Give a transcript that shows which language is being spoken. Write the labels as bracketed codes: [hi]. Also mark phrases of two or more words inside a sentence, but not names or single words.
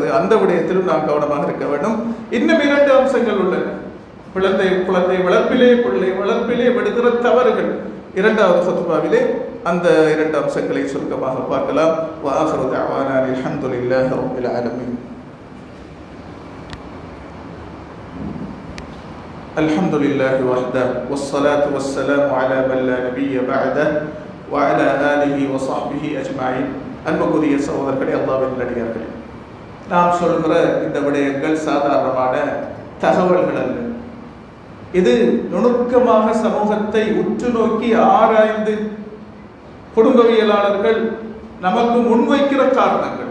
[ta] அந்த விடயத்திலும் நாம் கவனமாக இருக்க வேண்டும். இன்னும் 2 அம்சங்கள் உள்ளன. குழந்தை வளர்ப்பிலே, பிள்ளை வளர்ப்பிலே விடுகிற தவறுகள். 2வது ஃபத்வாவிலே அந்த 2 அம்சங்களை சுருக்கமாக பார்க்கலாம். [ar] وآخر دعوانا الحمد لله رب العالمين. الحمد لله وحده والصلاة والسلام على من لا نبي بعده وعلى آله وصحبه أجمعين. [ta] அன்புக்குரிய சகோதரர்களே, அல்லாஹ்வின் நல்லடியார்களே, நாம் சொல்கிற இந்த விடயங்கள் சாதாரணமான தகவல்கள் அல்ல. இது நுணுக்கமாக சமூகத்தை உற்று நோக்கி ஆராய்ந்து குடும்பவியலாளர்கள் நமக்கு முன்வைக்கிற காரணங்கள்.